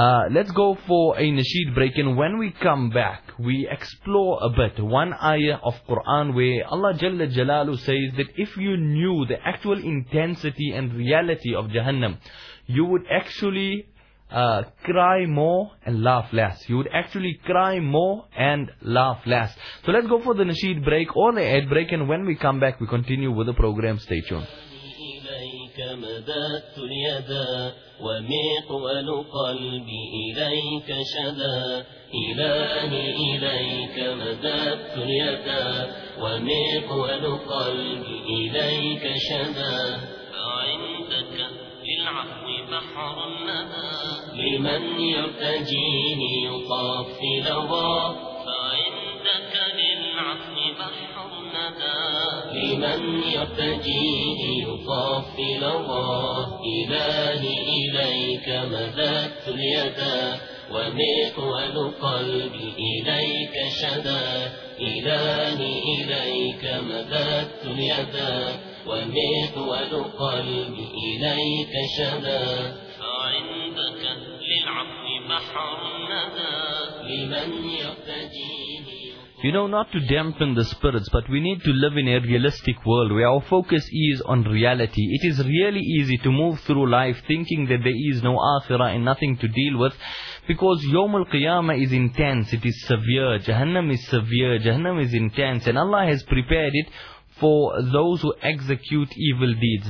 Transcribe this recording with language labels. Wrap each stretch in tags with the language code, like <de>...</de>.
<en>Let's go for a nasheed break, and when we come back, we explore a bit one ayah of Quran where Allah Jalla Jalalu says that if you knew the actual intensity and reality of Jahannam, you would actually cry more and laugh less. You would actually cry more and laugh less. So let's go for the nasheed break or the ad break, and when we come back, we continue with the program. Stay tuned.</en> <ar>مددت اليدا ومقبل قلبي إليك شدا إلهي إليك مددت اليدا ومقبل قلبي إليك شدا فعندك للعفو بحر مدى لمن يرتجيني يطاف في لظى فعندك للعفو بحر مدى لمن يرتجيه يطاف الله إلهي إليك مددت اليدا ومقبل قلبي إليك شدا إلهي إليك مددت اليدا ومقبل قلبي إليك شدا فعندك للعفو بحر ندى لمن يرتجيه.</ar> <en>You know, not to dampen the spirits, but we need to live in a realistic world where our focus is on reality. It is really easy to move through life thinking that there is no akhirah and nothing to deal with, because Yawm al-Qiyamah is intense, it is severe, Jahannam is severe, Jahannam is intense, and Allah has prepared it for those who execute evil deeds.</en>